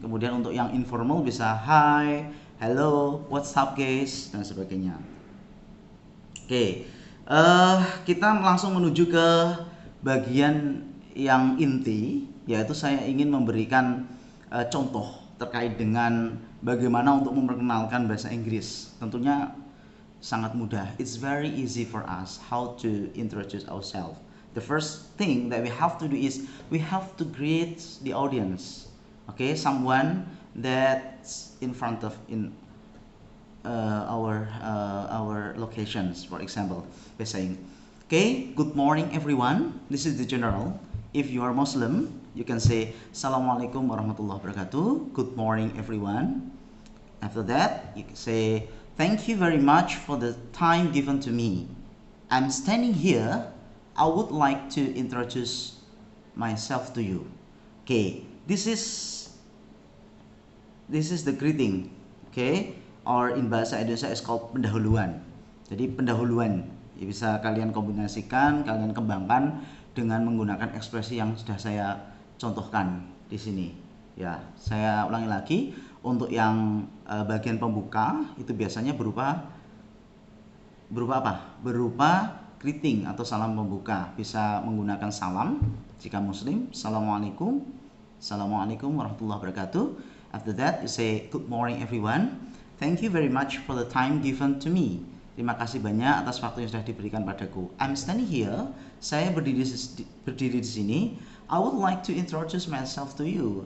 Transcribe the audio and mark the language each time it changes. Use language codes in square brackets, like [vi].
[id] Kemudian untuk yang informal bisa [en] hi, hello, what's up guys, [id] dan sebagainya. Oke, kita langsung menuju ke bagian yang inti, yaitu saya ingin memberikan contoh terkait dengan bagaimana untuk memperkenalkan bahasa Inggris. Tentunya sangat mudah. [en] It's very easy for us how to introduce ourselves. The first thing that we have to do is we have to greet the audience. Okay, someone that's in front of our locations, for example, by saying, okay, good morning everyone. This is the general. If you are Muslim, you can say Assalamualaikum warahmatullahi wabarakatuh. Good morning everyone. After that, you can say thank you very much for the time given to me. I'm standing here. I would like to introduce myself to you. Okay, this is the greeting. Okay, or in bahasa Indonesia is called pendahuluan. [id] Jadi pendahuluan ya, bisa kalian kombinasikan, kalian kembangkan dengan menggunakan ekspresi yang sudah saya contohkan di sini. Ya, saya ulangi lagi. Untuk yang bagian pembuka itu biasanya berupa apa? Berupa greeting atau salam pembuka. Bisa menggunakan salam jika Muslim, Assalamualaikum, Assalamualaikum warahmatullahi wabarakatuh. [en] After that, you say good morning everyone. Thank you very much for the time given to me. [id] Terima kasih banyak atas waktu yang sudah diberikan padaku. [en] I'm standing here. [id] Saya berdiri di sini. [en] I would like to introduce myself to you.